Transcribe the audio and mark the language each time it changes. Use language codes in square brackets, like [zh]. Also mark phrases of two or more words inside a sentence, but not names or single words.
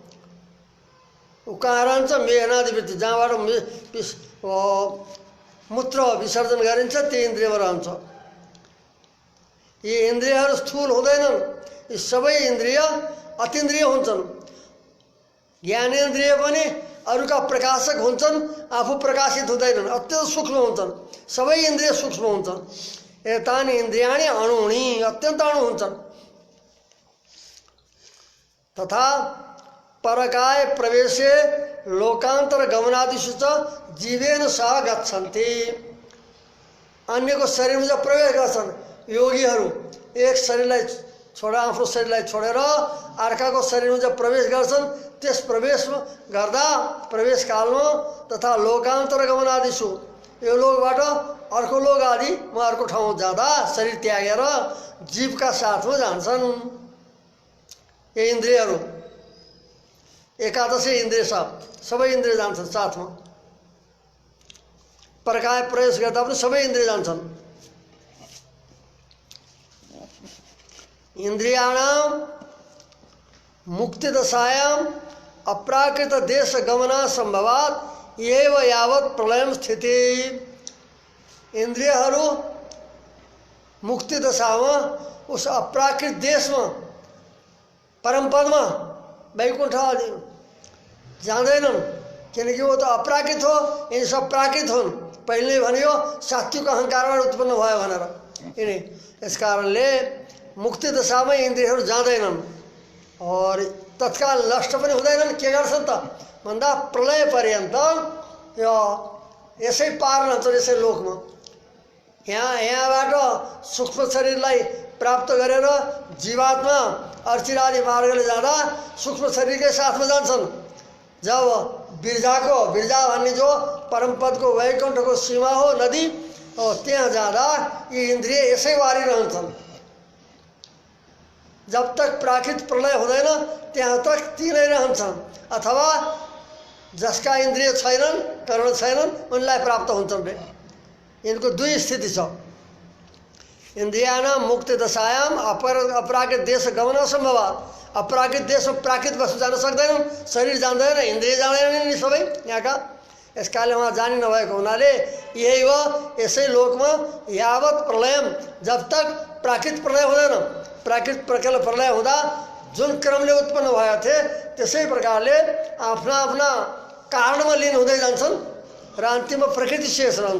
[ne] कहाँ रहन्छ मेहनादि वृत्ति, जहाँबाट मूत्र विसर्जन गरिन्छ त्यो इन्द्रियमा रहन्छ। यी इन्द्रियहरू स्थूल हुँदैनन्, यी सबै इन्द्रिय अतीन्द्रिय हुन्छन्। ज्ञानेन्द्रिय पनि अरूका प्रकाशक हुन्छन्, आफू प्रकाशित हुँदैनन्, अत्यन्त सूक्ष्म हुन्छन्। सबै इन्द्रिय सूक्ष्म हुन्छन्। [sa] एतानि इन्द्रियाणि अणुणी, [ne] अत्यन्त अणु हुन्छन्। [sa] तथा परकाय प्रवेशे लोकान्तर गमनादिषु च जीवेन सह गच्छन्ति, [ne] अन्यको शरीरमा जब प्रवेश गर्छन् योगीहरू, एक शरीरलाई आफ्नो शरीरलाई छोडेर अर्काको शरीरमा जब प्रवेश गर्छन् त्यस प्रवेश गर्दा प्रवेश कालमा तथा [sa] लोकान्तर गमनादिषु [ne] यो लोकबाट अर्को लोक आदिमा अर्को ठाउँ जाँदा शरीर त्यागेर जीवका साथमा जान्छन्। ये इन्द्रियहरू एकादशै इन्द्रिय सबै इन्द्रिय जान्छन् साथमा। परकाय प्रवेश गर्दा पनि सबै इन्द्रिय जान्छन्। [sa] इन्द्रियाणाम मुक्तिदशायाम अप्राकृत देश गमना संभवात एव यावत प्रलयम स्थिति। [ne] इन्द्रियहरू [hi] मुक्ति दशा में उस अप्राकृत देश में परम पद में वैकुंठ आदि [ne] जाँदैनन्, किनकि [hi] वो तो अप्राकृत [ne] हो, यिनी सब प्राकृत हुन्। पहिले भनियो सात्विक अहंकारबाट उत्पन्न भयो भनेर यिनी। यस कारणले मुक्ति दशामा इन्द्रियहरू जाँदैनन् और तत्काल नष्ट पनि हुँदैनन्। के गर्छन् त भन्दा प्रलय पर्यन्त यो यसै पार रहन्छन्, यसै लोकमा। यहाँबाट सूक्ष्म शरीरलाई प्राप्त गरेर जीवात्मा अर्चिरादि मार्गले जाँदा सूक्ष्म शरीरकै साथमा जान्छन्। जब बिरजा भन्ने जो परमपदको वैकुण्ठको सीमा हो, नदी, और त्यहाँ जाँदा यी इन्द्रिय यसै वारी रहन्छन्। [hi] जब तक [ne] प्राकृत प्रलय हुँदैन त्यहाँ तक ती नै रहन्छन्। अथवा जसका इन्द्रिय छैनन्, कर्ण छैनन्, उनलाई प्राप्त हुन्छन् रे। यिनको दुई स्थिति छ। [sa] इन्द्रियाणां मुक्ति दशायाम अपराकृत देश गमन असम्भवात्। [ne] अपराकृत देशमा प्राकृत वस्तु जान सक्दैनन्, शरीर जान्दैन, इन्द्रिय जाँदैनन् नि सबै यहाँका। यसकाले उहाँ जानी नभएको हुनाले यही हो, यसै लोकमा [sa] यावत प्रलयम, [hi] जब तक [ne] प्राकृत प्रलय हुँदैन, प्राकृत प्रलय हुँदा जुन क्रमले उत्पन्न भएका थिए त्यसै प्रकारले आफ्ना आफ्ना कारणमा लीन हुँदै जान्छन् र अन्तिममा प्रकृति शेष रहन्छ।